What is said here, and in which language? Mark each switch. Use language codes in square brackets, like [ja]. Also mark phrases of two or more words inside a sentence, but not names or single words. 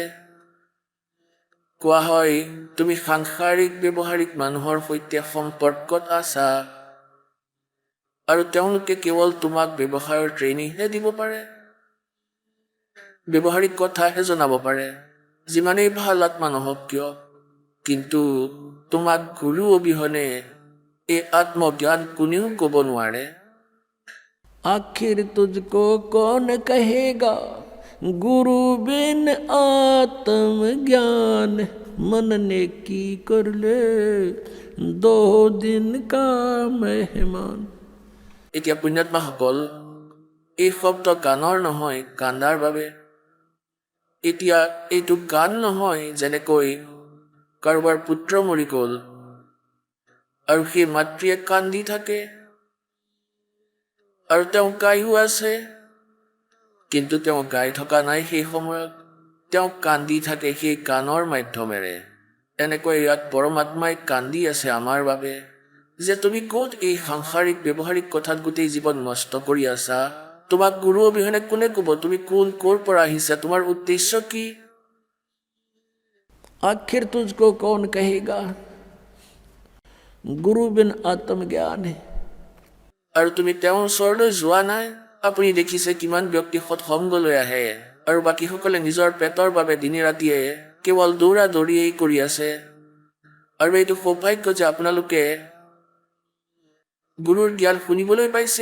[as] কোৱা হয় তুমি সাংসাৰিক ব্যৱহাৰিক মানুহৰ সৈতে সম্পৰ্কত আছা আৰু তেওঁলোকে কেৱল তোমাক ব্যৱসায়ৰ ট্ৰেইনিংহে দিব পাৰে। ব্যৱহাৰিক কথাহে জনাব পাৰে, যিমানেই ভাল আত্মা নহওক কিয়। কিন্তু তোমাক গুৰু অবিহনে এই আত্মজ্ঞান কোনেও ক'ব নোৱাৰে। [hi] आखिर तुझको कौन कहेगा गुरु बिन आत्मज्ञान मन ने की कर ले 2 दिन का मेहमान। [as] এতিয়া পুণ্যাত্মাসকল, এই শব্দ গানৰ নহয়, কান্দাৰ বাবে। এতিয়া এইটো গান নহয় যেনেকৈ কাৰোবাৰ পুত্ৰ মৰি গ'ল আৰু সেই মাতৃয়ে কান্দি থাকে আৰু তেওঁ গায়ো আছে, কিন্তু তেওঁ গাই থকা নাই সেই সময়ত, তেওঁ কান্দি থাকে সেই গানৰ মাধ্যমেৰে। এনেকৈ ইয়াত পৰমাত্মাই কান্দি আছে আমাৰ বাবে যে তুমি ক'ত এই সাংসাৰিক ব্যৱহাৰিক কথাত গোটেই জীৱন নষ্ট কৰি আছা। তোমাক গুৰু অবিহনে কোনে ক'ব তুমি ক'ৰ পৰা আহিছা, তোমাৰ উদ্দেশ্য কি? [hi] आखिर तुझको कौन कहेगा गुरु बिन आत्मज्ञान है। [as] আৰু তুমি তেওঁৰ ওচৰলৈ যোৱা নাই। আপুনি দেখিছে কিমান ব্যক্তি সৎসংগলৈ আহে আৰু বাকীসকলে নিজৰ পেটৰ বাবে দিনে ৰাতিয়ে কেৱল দৌৰা দৌৰিয়েই কৰি আছে। আৰু এইটো সৌভাগ্য যে আপোনালোকে গুৰুৰ জ্ঞান শুনিবলৈ পাইছে।